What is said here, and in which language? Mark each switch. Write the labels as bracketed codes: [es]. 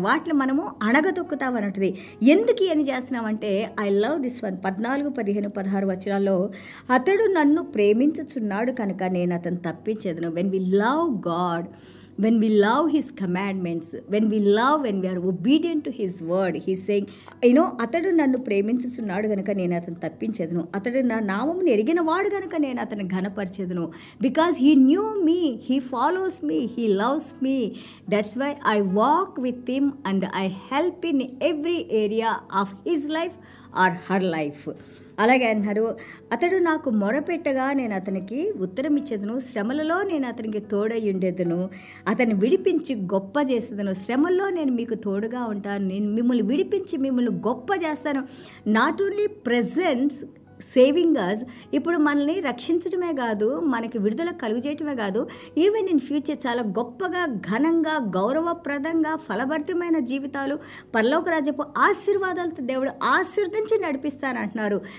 [te] వాటిని మనము అణగదొక్కుతామన్నది. ఎందుకు ఏం చేస్తున్నామంటే, [en] I love this one [te] 14, 15, 16 వచనాల్లో, అతడు నన్ను ప్రేమించుచున్నాడు కనుక నేను అతను తప్పించేదను. [en] when we love God, when we love his commandments, when we are obedient to his word, he's saying, [te] అతడు నన్ను ప్రేమించుచున్నాడు గనుక నేను అతను తప్పించేదను, అతడు నా నామమును ఎరిగిన వాడు గనుక నేను అతను ఘనపరిచేదను. [en] Because he knew me, he follows me, he loves me, that's why I walk with him and I help in every area of his life or her life. [te] అలాగే అన్నారు, అతడు నాకు మొరపెట్టగా నేను అతనికి ఉత్తరం ఇచ్చేదను, శ్రమలలో నేను అతనికి తోడై ఉండేదను, అతన్ని విడిపించి గొప్ప చేసేదను. శ్రమల్లో నేను మీకు తోడుగా ఉంటాను, నేను మిమ్మల్ని విడిపించి మిమ్మల్ని గొప్ప చేస్తాను. [en] not only presence saving us, [te] ఇప్పుడు మనల్ని రక్షించడమే కాదు, మనకి విడుదల కలుగజేయటమే కాదు, [en] even in future [te] చాలా గొప్పగా, ఘనంగా, గౌరవప్రదంగా, ఫలభరితమైన జీవితాలు, పరలోక రాజ్యపు ఆశీర్వాదాలతో దేవుడు ఆశీర్వదించి నడిపిస్తానంటున్నారు.